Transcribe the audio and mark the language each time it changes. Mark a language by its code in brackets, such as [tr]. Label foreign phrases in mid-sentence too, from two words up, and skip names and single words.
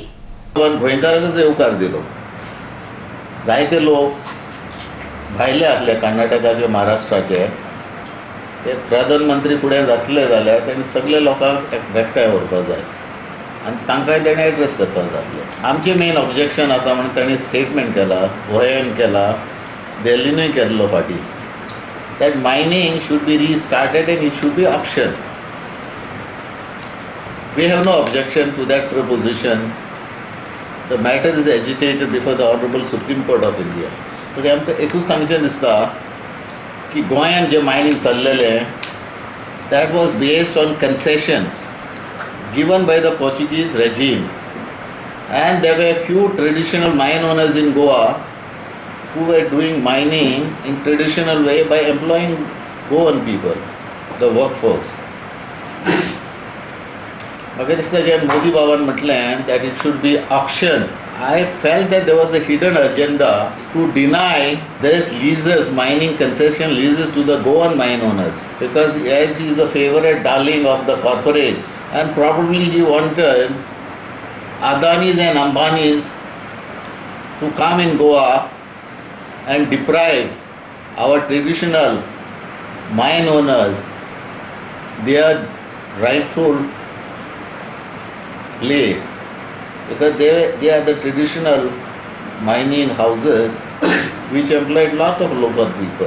[kok] गोंयकारांक येवकार दिलो. जायते लोक भायले आसले, कर्नाटकाचे, महाराष्ट्राचे, ते प्रधानमंत्री फुडें जातले जाल्यार तांणी सगळे लोकांक एकठांय व्हरपाक जाय आनी तांकांय ताणें एड्रेस करपाक जाय. आमचें [en] main objection [kok] आसा म्हणून ताणें स्टेटमेंट केला, गोंयान केला, दिल्लीनूय केल्लो फाटीं, [en] that mining should be restarted and it should be auction. we have no objection to that proposition. The matter is agitated before the Honorable Supreme Court of India. [kok] So आमकां एकूच सांगचें दिसता की गोंयान जे मायनिंग चल्लेलें, [en] that was based on concessions given by the Portuguese regime, and there were few traditional mine owners in Goa who were doing mining in traditional way by employing Goan people, the workforce. [kok] म्हाका दिसता जे मोदी बाबान म्हटलें [en] that it should be auction. I felt that there was a hidden agenda to deny this leases, mining concession leases to the Goan mine owners, because as he is a favorite darling of the corporates, and probably he wanted Adanis and Ambanis to come in Goa and deprive our traditional mine owners their rightful place, because they are the traditional mining houses which employed lot of local people.